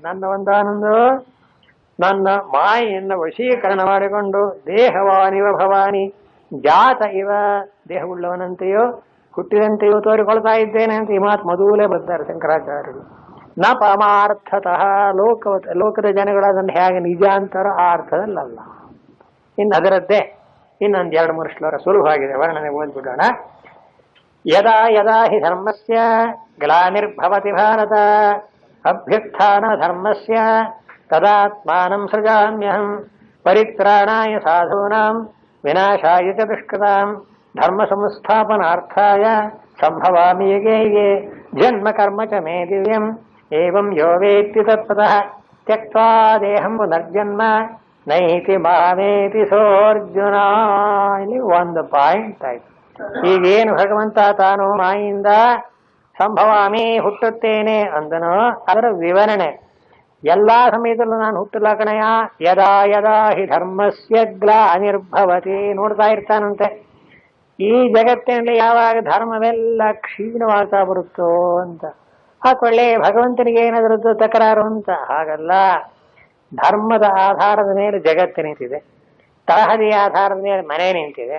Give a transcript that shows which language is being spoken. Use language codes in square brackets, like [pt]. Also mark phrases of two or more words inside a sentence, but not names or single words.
[kn] ನನ್ನ ಒಂದಾನೊಂದು ನನ್ನ ಮಾಯೆಯನ್ನು ವಶೀಕರಣ ಮಾಡಿಕೊಂಡು [sa] ದೇಹವಾನಿವ ಭವಾನಿ ಜಾತ ಇವ, [kn] ದೇಹವುಳ್ಳವನಂತೆಯೋ ಹುಟ್ಟಿದಂತೆಯೂ ತೋರಿಕೊಳ್ತಾ ಇದ್ದೇನೆ ಅಂತ ಈ ಮಾತು ಮೊದಲೇ ಬರ್ತಾರೆ ಶಂಕರಾಚಾರ್ಯರು. [sa] ನ ಪರಮಾರ್ಥತಃ [kn] ಲೋಕದ ಜನಗಳು ಅದನ್ನು ಹೇಗೆ ನಿಜ ಅಂತಾರೋ ಆ ಅರ್ಥದಲ್ಲಲ್ಲ. ಇನ್ನು ಅದರದ್ದೇ ಇನ್ನೊಂದು 2-3 ಶ್ಲೋಕ ಸುಲಭವಾಗಿದೆ, ವರ್ಣನೆ ಓದ್ಬಿಡೋಣ. [sa] ಯದಾ ಯದಾ ಹಿ ಧರ್ಮಸ್ಯ ಗ್ಲಾನಿರ್ಭವತಿ ಭಾರತ ಅಭ್ಯುತ್ಥಾನ ಧರ್ಮಸ್ಯ ತದಾತ್ಮಾನಂ ಸೃಜಾಮ್ಯಹಂ ಪರಿತ್ರಾಣಾಯ ಸಾಧೂನಾಂ ವಿನಾಶಾಯ ಚ ದುಷ್ಕೃತಾಂ ಧರ್ಮ ಸಂಸ್ಥಾಪನಾರ್ಥಾಯ ಸಂಭವಾಮಿ ಯುಗೆ ಯುಗೆ ಜನ್ಮ ಕರ್ಮ ಚ ಮೇ ದಿವ್ಯಂ ಏವಂ ಯೋ ವೇತ್ತಿ ತತ್ಪತಃ ತ್ಯಕ್ತ್ವಾ ದೇಹಂ ಪುನರ್ಜನ್ಮ ನೈತಿ ಮಾಮೇತಿ ಸೋರ್ಜುನ. [kn] ಇಲ್ಲಿ ಒಂದು ಪಾಯಿಂಟ್ ಆಯ್ತು. ಈಗೇನು ಭಗವಂತ ತಾನು ಮಾಯಿಂದ ಸಂಭವಾಮಿ ಹುಟ್ಟುತ್ತೇನೆ ಅಂದನೋ ಅದರ ವಿವರಣೆ. ಎಲ್ಲಾ ಸಮಯದಲ್ಲೂ ನಾನು ಹುಟ್ಟಲ್ಲ ಕಣಯ. [sa] ಯದಾ ಯದಾ ಹಿ ಧರ್ಮಸ್ಯ ಗ್ಲಾನಿರ್ಭವತಿ [kn] ನೋಡ್ತಾ ಇರ್ತಾನಂತೆ. ಈ ಜಗತ್ತಿನಲ್ಲಿ ಯಾವಾಗ ಧರ್ಮವೆಲ್ಲ ಕ್ಷೀಣವಾಗ್ತಾ ಬರುತ್ತೋ ಅಂತ ಹಾಕೊಳ್ಳಿ. ಭಗವಂತನಿಗೆ ಏನಾದ್ರದ್ದು ತಕರಾರು ಅಂತ ಹಾಗಲ್ಲ. ಧರ್ಮದ ಆಧಾರದ ಮೇಲೆ ಜಗತ್ತು ನಿಂತಿದೆ, ತಳಹದಿಯ ಆಧಾರದ ಮೇಲೆ ಮನೆ ನಿಂತಿದೆ.